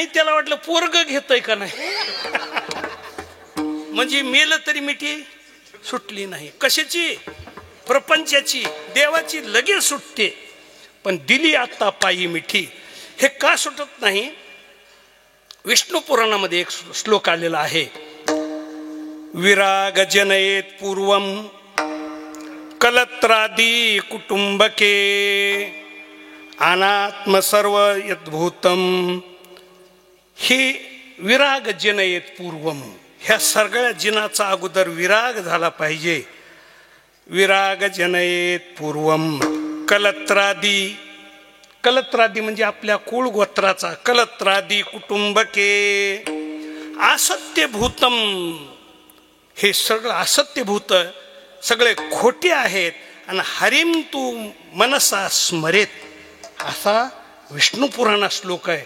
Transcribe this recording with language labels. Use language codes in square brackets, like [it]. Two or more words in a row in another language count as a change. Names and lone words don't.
[mr] त्याला वाटलं पोरग घेतय का नाही. म्हणजे मेलं तरी मिठी सुटली नाही. कशाची? प्रपंचाची. देवाची लगेच सुटते. पण दिली आता पायी मिठी हे का सुटत नाही? विष्णू पुराणामध्ये एक श्लोक आलेला आहे. [sa] विराग जनयेत पूर्वम कलत्रादी कुटुंबके अनात्म सर्व यद्भूतम. ही विराग जनयेत पूर्वम. [mr] ह्या सगळ्या जिनाचा अगोदर विराग झाला पाहिजे. [sa] विराग जनयेत पूर्वम कलत्रादी. [mr] कलत्रादी म्हणजे आपल्या कुळ गोत्राचा. [sa] कलत्रादी कुटुंबके असत्यभूतम. [mr] हे सगळं असत्यभूत सगळे खोटे आहेत. आणि [sa] हरिम तू मनसा स्मरेत [mr] असा विष्णू पुराणा श्लोक आहे.